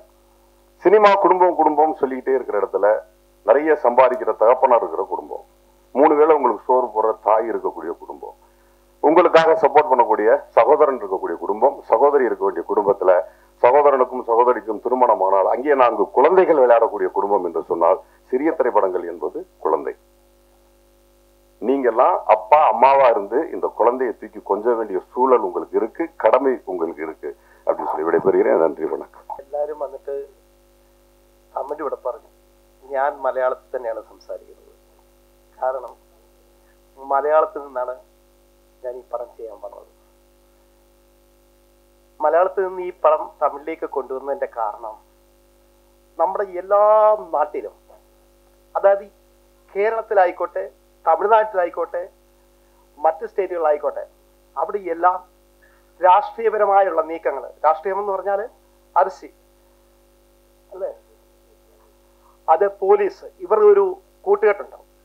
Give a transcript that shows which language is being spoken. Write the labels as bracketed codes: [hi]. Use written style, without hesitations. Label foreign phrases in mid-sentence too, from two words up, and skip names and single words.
[ta] சினிமா குடும்பம் சொல்லிக்கிட்டே இருக்கிற இடத்துல நிறைய சம்பாதிக்கிற தகப்பனா இருக்கிற குடும்பம், 3 வேளை உங்களுக்கு சோறு போடுற தாய் இருக்கக்கூடிய குடும்பம், உங்களுக்காக சப்போர்ட் பண்ணக்கூடிய சகோதரன் இருக்கக்கூடிய குடும்பம், சகோதரி இருக்க வேண்டிய குடும்பத்துல சகோதரனுக்கும் சகோதரிக்கும் திருமணம் ஆனால் அங்கே 4 குழந்தைகள் விளையாடக்கூடிய குடும்பம் என்று சொன்னால் சிறிய திரைப்படங்கள் என்பது குழந்தை. நீங்கெல்லாம் அப்பா அம்மாவா இருந்து இந்த குழந்தையை தூக்கி கொஞ்ச வேண்டிய சூழல் உங்களுக்கு இருக்கு, கடமை உங்களுக்கு இருக்கு அப்படின்னு சொல்லி விடைபெறுகிறேன். நன்றி, வணக்கம். [ml] എല്ലാവരും വന്നിട്ട് കമന്റ് ഇവിടെ പറഞ്ഞു. ഞാൻ മലയാളത്തിൽ തന്നെയാണ് സംസാരിക്കുന്നത്. കാരണം മലയാളത്തിൽ നിന്നാണ് ഞാൻ ഈ പടം ചെയ്യാൻ പറഞ്ഞത്. മലയാളത്തിൽ നിന്ന് ഈ പടം തമിഴിലേക്ക് കൊണ്ടുവന്നതിന്റെ കാരണം നമ്മുടെ എല്ലാ നാട്ടിലും, അതായത് കേരളത്തിലായിക്കോട്ടെ തമിഴ്നാട്ടിലായിക്കോട്ടെ മറ്റ് സ്റ്റേറ്റുകളിലായിക്കോട്ടെ, അവിടെ എല്ലാം രാഷ്ട്രീയപരമായുള്ള നീക്കങ്ങൾ, രാഷ്ട്രീയം എന്ന് പറഞ്ഞാൽ അരസി അല്ലേ, അത് പോലീസ്, ഇവർ ഒരു കൂട്ടുകെട്ടുണ്ടാവും.